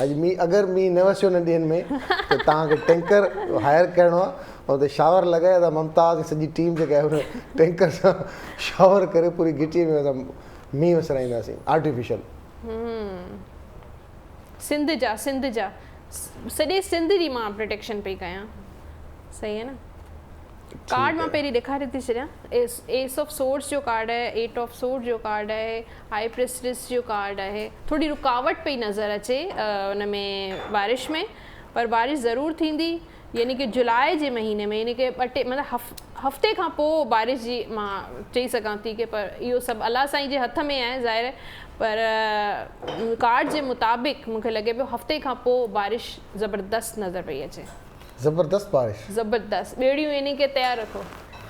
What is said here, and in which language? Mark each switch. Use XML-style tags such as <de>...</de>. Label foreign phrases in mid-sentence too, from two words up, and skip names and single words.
<sd>अॼु मींहुं अगरि मींहुं न वसियो न ॾींहंनि में त तव्हांखे टैंकर हायर करिणो आहे, ऐं हुते शावर लॻाए त मुमताज़ सॼी टीम जेका आहे हुन टैंकर सां शावर करे पूरी घिटीअ में असां मींहुं वसराईंदासीं आर्टिफिशियल। सिंध जा सॼे सिंध जी मां प्रोटेक्शन पई कयां। सही आहे न? कार्ड मां पहिरीं ॾेखारे थी छॾियां। एस ऑफ सोर्ड्स जो कार्ड आहे, 8 ऑफ सोर्ड्स जो कार्ड आहे, हाई प्रेस्टिस जो कार्ड आहे। थोरी रुकावट पई नज़र अचे उन में बारिश में, पर बारिश ज़रूरु थींदी, यानी कि जुलाई जे महीने में, यानी कि मतिलबु हफ़्ते खां पोइ बारिश जी मां चई सघां थी कि, पर इहो सभु अल्लाह साईं जे हथ में आहे ज़ाहिर, पर कार्ड जे मुताबिक़ मूंखे लॻे पियो हफ़्ते खां पोइ बारिश ज़बरदस्त नज़र पई अचे। ज़बरदस्त बारिश, ज़बरदस्त। ॿेड़ियूं यानी कि तयारु रखो।</sd>